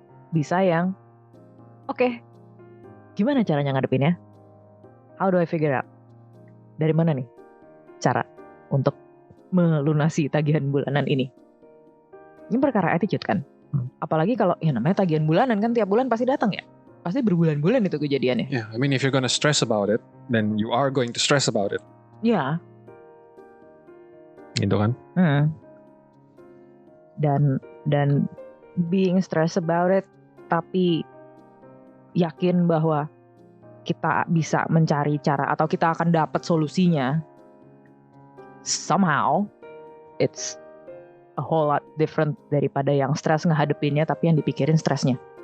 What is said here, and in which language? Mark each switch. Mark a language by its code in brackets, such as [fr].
[id] Bisa yang, oke, gimana caranya ngadepinnya? [en] How do I figure out? [id] Dari mana nih cara untuk melunasi tagihan bulanan ini? Ini perkara attitude kan? Apalagi kalau ya namanya tagihan bulanan kan tiap bulan pasti datang ya. Pasti berbulan-bulan itu kejadiannya. [en] Yeah, I mean if you're gonna stress about it, then you are going to stress about it. [id] Ya. Gitu kan? Dan [en] being stressed about it, [id] tapi yakin bahwa kita bisa mencari cara atau kita akan dapat solusinya. [en] Somehow it's a whole lot different [id] daripada yang stres ngehadepinnya tapi yang dipikirin stresnya.